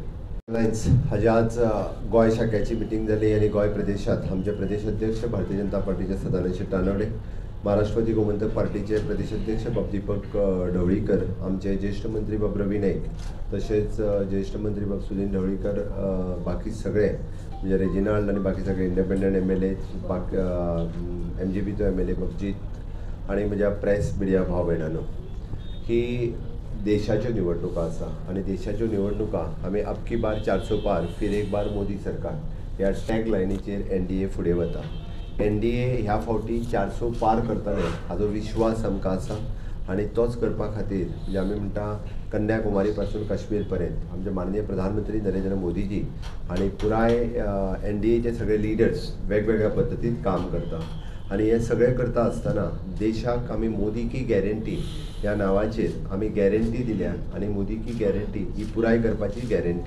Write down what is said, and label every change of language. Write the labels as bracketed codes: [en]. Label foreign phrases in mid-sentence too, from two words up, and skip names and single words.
[kok] लायन्स हाज्या आज गोंय शाखेची मिटींग जाली आणि गोंय प्रदेशात आमचे प्रदेश अध्यक्ष भारतीय जनता पार्टीचे सदानंद तानवडे महाराष्ट्रवादी गोमंतक पार्टीचे प्रदेश अध्यक्ष बाब दीपक ढवळीकर आमचे ज्येष्ठ मंत्री बाब रवी नाईक तसेच ज्येष्ठ मंत्री बाब सुनील ढवळीकर बाकी सगळे म्हणजे रेजिनाल्ड आणि बाकी सगळे [en] independent MLA [kok] बाकी MGPचो MLA बाबजीत आणि म्हज्या [en] press media [kok] भाव भयणांनो ही देशाच्यो निवडणुका आसा आणि देशाच्यो निवडणुका आमी [hi] अबकी बार 400 पार फिर एक बार मोदी सरकार [kok] ह्या टॅग लायनीचेर NDA फुडें वता NDA ह्या फावटी 400 पार करतले हाजो विश्वास आमकां आसा आणि तोच करपा खातीर म्हणजे आमी म्हणटा कन्याकुमारी पासून काश्मीर पर्यंत आमचे माननीय प्रधानमंत्री नरेंद्र मोदीजी आणि पुराय NDAचे सगळे लिडर्स वेगवेगळ्या पद्दतीन काम करता आणि हे सगळें करता आसतना देशाक आमी [hi] मोदी की गॅरंटी [kok] ह्या नांवाचेर आमी गॅरंटी दिल्या आनी [hi] मोदी की गॅरंटी [kok] ही पुराय करपाची गॅरंटी.